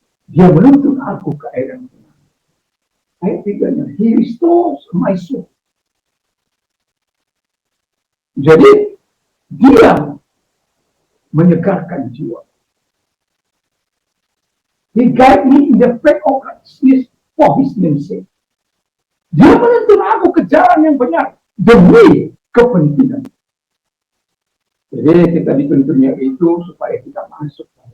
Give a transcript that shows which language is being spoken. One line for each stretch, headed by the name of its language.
Indonesian: Dia menuntun aku ke air yang tenang. Ayat 3-nya,
English: He restores my soul.
Indonesian: Jadi dia menyegarkan jiwa.
English: He guide me in the path of righteousness for His name's sake.
Indonesian: Dia menuntun aku ke jalan yang benar demi kepentingan. Jadi kita dituntunnya itu supaya kita masuk.